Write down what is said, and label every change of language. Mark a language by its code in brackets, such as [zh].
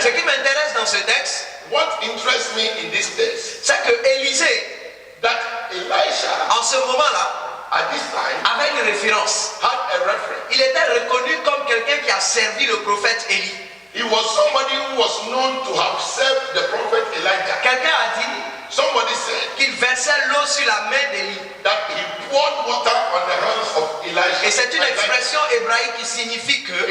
[fr] Ce qui m'intéresse dans ce texte, [en] What interests me in this text, [fr] c'est que Élisée, [en] that Elisha [fr] en ce moment-là, [en] at this time [fr] avait une référence. [en] had a reference. [fr] Il était reconnu comme quelqu'un qui a servi le prophète Élie. [en] He was somebody who was known to have served the prophet Elijah. [fr] Quelqu'un a dit [en] Somebody said [fr] qu'il versait l'eau sur la main d'Élie. [en] that he poured water on the hands of Elijah. [fr] Et c'est une expression hébraïque qui signifie que